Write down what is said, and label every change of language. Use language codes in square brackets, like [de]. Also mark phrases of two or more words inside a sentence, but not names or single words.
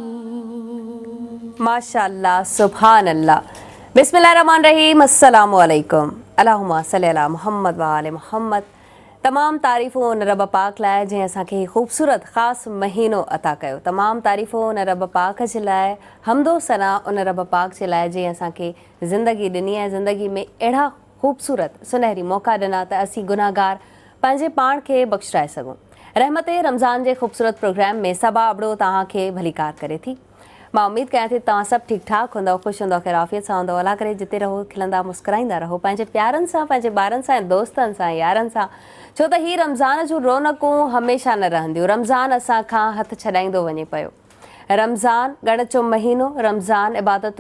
[ar] ماشاء اللہ سبحان اللہ بسم اللہ الرحمن الرحیم السلام علیکم اللہم صلی علی محمد و آل محمد [sd] تمام تعریفوں ان رب پاک لائے جنہیں اساں کے خوبصورت خاص مہینوں عطا کयो تمام تعریفوں ان رب پاک जे लाइ حمد و ثنا ان رب پاک जे लाइ जंहिं असांखे ज़िंदगी ॾिनी आहे ज़िंदगी में अहिड़ा ख़ूबसूरत सुनहरी मौक़ा ॾिना त असीं गुनाहगार पंहिंजे पाण खे बख़्शिराए सघूं रहमत रमज़ान जे ख़ूबसूरत प्रोग्राम में सबा अबड़ो तव्हांखे भलीकार करे थी मां उम्मीद कयां थी तव्हां सभु ठीकु ठाक हूंदव ख़ुशि हूंदव ख़ैराफ़ियत सां हूंदव अला करे जिते रहो खिलंदा मुस्कुराईंदा रहो पंहिंजे प्यारनि सां पंहिंजे ॿारनि सां ऐं दोस्तनि सां यारनि सां छो त हीअ रमज़ान जूं रौनकूं हमेशह न रहंदियूं रमज़ान असां खां हथु छॾाईंदो वञे पियो रमज़ान ॻण जो महीनो रमज़ान इबादतुनि